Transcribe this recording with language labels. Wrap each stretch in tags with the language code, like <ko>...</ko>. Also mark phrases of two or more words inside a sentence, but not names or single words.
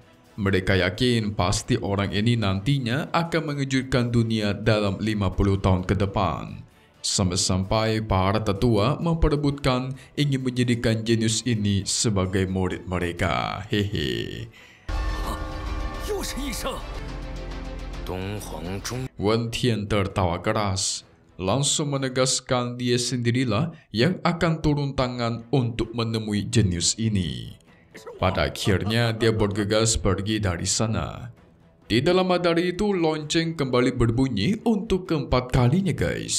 <id>Mereka yakin pasti orang ini nantinya akan mengejutkan dunia dalam 50 tahun ke depan. Sampai-sampai para tetua memperebutkan ingin menjadikan jenius ini sebagai murid mereka. Hehe.</id> <zh>又是一声。东皇中。</zh> <id>Wen Tian tertawa keras, langsung menegaskan dia sendirilah yang akan turun tangan untuk menemui jenius ini. Pada akhirnya dia bergegas pergi dari sana. Tidak lama dari itu lonceng kembali berbunyi untuk keempat kalinya guys.</id>